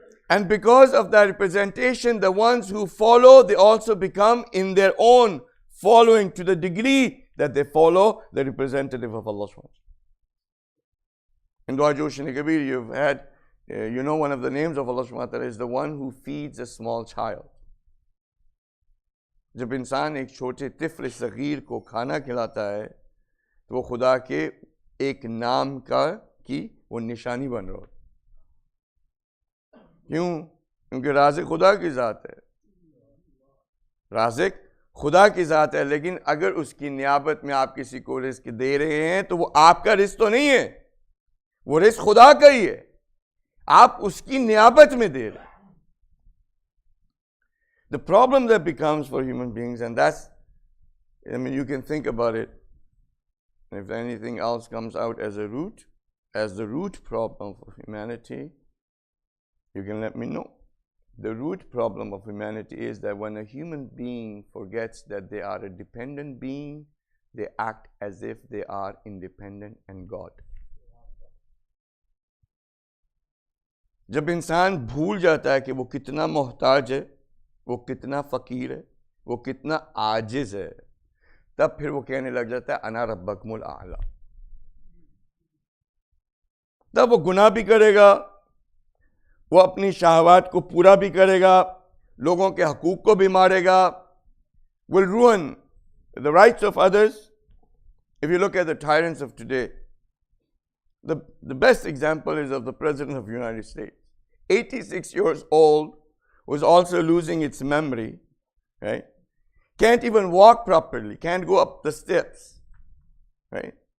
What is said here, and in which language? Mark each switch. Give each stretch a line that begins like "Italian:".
English: And because of that representation, the ones who follow, they also become in their own following to the degree that they follow the representative of Allah subhanahu wa ta'ala. In Dua Joshin Kabir, you've had, one of the names of Allah subhanahu wa ta'ala is the one who feeds a small child.
Hindi: जब इंसान एक छोटे तिफ्ल सगीर को खाना खिलाता है तो वो खुदा के एक नाम की वो निशानी बन रहा है. क्यों? क्योंकि राज़िक खुदा की ज़ात है. राज़िक खुदा की ज़ात है, लेकिन अगर उसकी नियाबत में आप किसी को रिस्क दे रहे हैं तो वो आपका रिस्क तो नहीं है, वो रिस्क खुदा का ही है. आप उसकी नियाबत में दे रहे हैं.
English: The problem that becomes for human beings, and that's, you can think about it, if anything else comes out as the root problem of humanity, you can let me know. The root problem of humanity is that when a human being forgets that they are a dependent being, they act as if they are independent and God.
Hindi: जब इंसान भूल जाता है कि वो कितना मोहताज है, वो कितना फ़कीर है, वो कितना आजिज़ है, तब फिर वो कहने लग जाता है
Arabic: अना रब्बकुमुल आला.
Hindi: तब वो गुनाह भी करेगा, वो अपनी शहवात को पूरा भी करेगा, लोगों के हकूक़ को भी मारेगा,
English: will ruin the rights of others. If you look at the tyrants of today, the best example is of the President of the United States. 86 years old, was also losing its memory, right? Can't even walk properly, can't go up the steps, right?